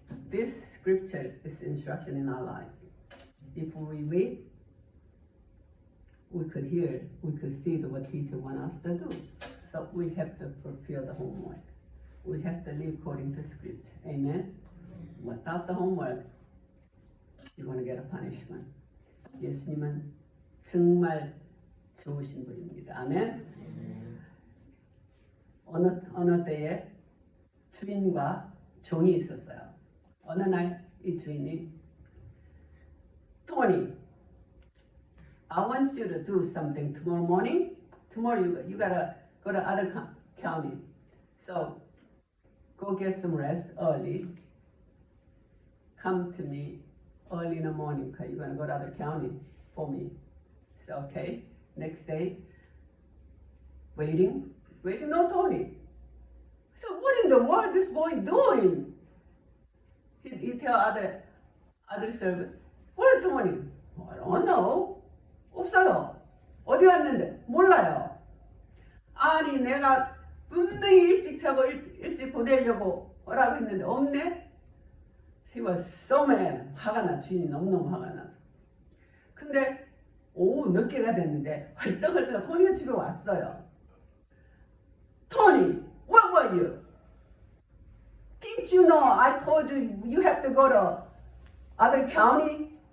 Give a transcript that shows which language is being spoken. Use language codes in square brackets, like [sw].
[en] This scripture is instruction in our life. If we wait, we could hear, we could see what teacher want us to do. So we have to fulfill the homework. We have to live according to scripture. Amen? Without the homework, you're going to get a punishment. [ko] 예수님은 정말 좋으신 분입니다. 아멘? 어느 때에 주인과 종이 있었어요. 어느 날 이 주인이 [en] Tony, I want you to do something tomorrow morning. Tomorrow you gotta go to other county. So go get some rest early. Come to me early in the morning because you're gonna go to other county for me. So okay. Next day, waiting, no Tony. So what in the world is this boy doing? He tell other servant, where's Tony? I don't know. [ko] 없어요. 어디 갔는데? 몰라요. 아니 내가 분명히 일찍 자고 일찍 보내려고 오라고 했는데 없네? [en] He was so mad. [ko] 화가 나. 주인이 너무너무 화가 나서. 근데 오후 늦게가 됐는데 헐떡헐떡 토니가 집에 왔어요. [en] Tony, where were you? Did you know I told you you have to go to other county?